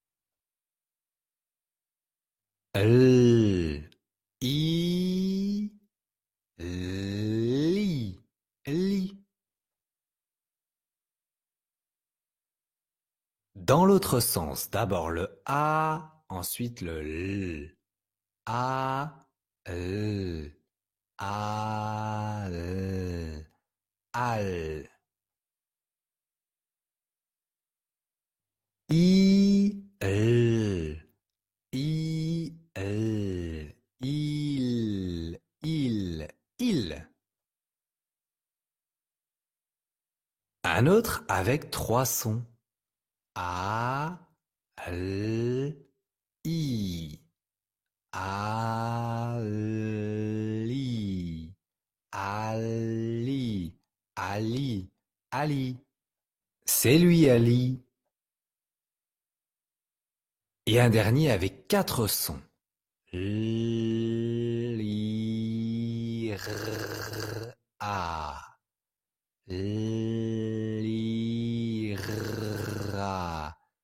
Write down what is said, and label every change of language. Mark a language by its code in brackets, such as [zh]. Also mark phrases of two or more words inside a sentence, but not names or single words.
[fr] L, I, li, li. Dans l'autre sens, d'abord le A, ensuite le L. A, L, A, L, al. I, L, I, L, il, il. Un autre avec 3 sons. A, L, I. Ali. Ali. Ali. Ali. C'est lui, Ali. Et un dernier avec 4 sons. Li, r, a. Lira.